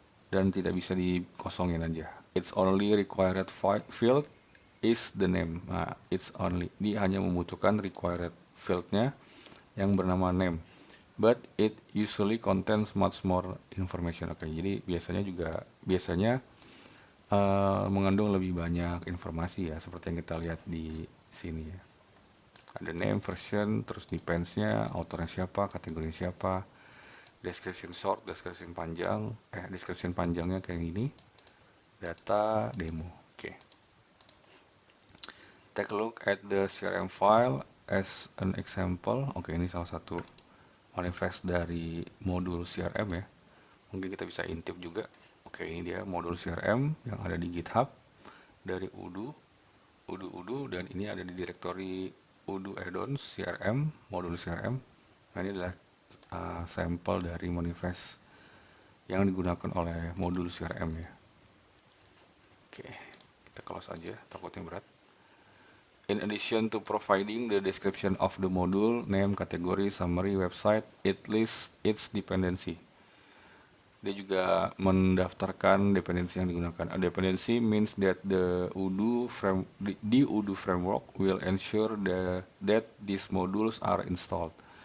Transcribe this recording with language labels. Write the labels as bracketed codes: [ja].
[id] Dan tidak bisa dikosongin aja. [en] It's only required field is the name. [id] Nah, dia hanya membutuhkan required fieldnya yang bernama name. [en] But it usually contains much more information. [id] Oke, jadi biasanya mengandung lebih banyak informasi ya, seperti yang kita lihat di sini ya. Ada name, version, terus depends-nya, autornya siapa, kategorinya siapa, description short, description panjang, description panjangnya kayak gini, data, demo. Oke. [en] Take a look at the CRM file as an example. [id] Oke, ini salah satu manifest dari modul CRM ya. Mungkin kita bisa intip juga. Oke, ini dia modul CRM yang ada di GitHub dari Odoo, dan ini ada di directory Odoo add-ons CRM, modul CRM. Nah, ini adalah sampel dari manifest yang digunakan oleh modul CRM ya. Oke, kita close aja, takutnya berat. [en] In addition to providing the description of the module, name, category, summary, website, it lists its dependency. [id] Dia juga mendaftarkan dependensi yang digunakan. [en] A dependency means that the Odoo framework will ensure that these modules are installed.